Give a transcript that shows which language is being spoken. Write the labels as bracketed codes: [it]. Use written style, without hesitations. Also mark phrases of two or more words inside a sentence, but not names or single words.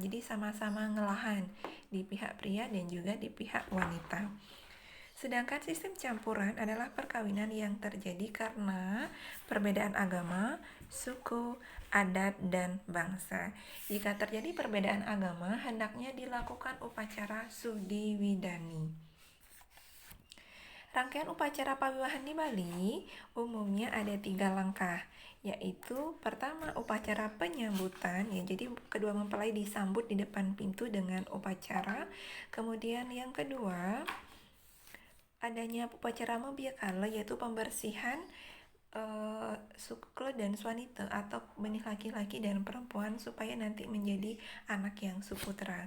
[id] Jadi sama-sama ngelahan di pihak pria dan juga di pihak wanita. Sedangkan sistem campuran adalah perkawinan yang terjadi karena perbedaan agama, suku, adat, dan bangsa. Jika terjadi perbedaan agama, hendaknya dilakukan upacara sudi widani. Rangkaian upacara pawiwahan di Bali umumnya ada 3 langkah, yaitu pertama upacara penyambutan, ya jadi kedua mempelai disambut di depan pintu dengan upacara. Kemudian yang kedua adanya upacara mebiakala, yaitu pembersihan sukle dan swanita atau benih laki-laki dan perempuan supaya nanti menjadi anak yang suputra.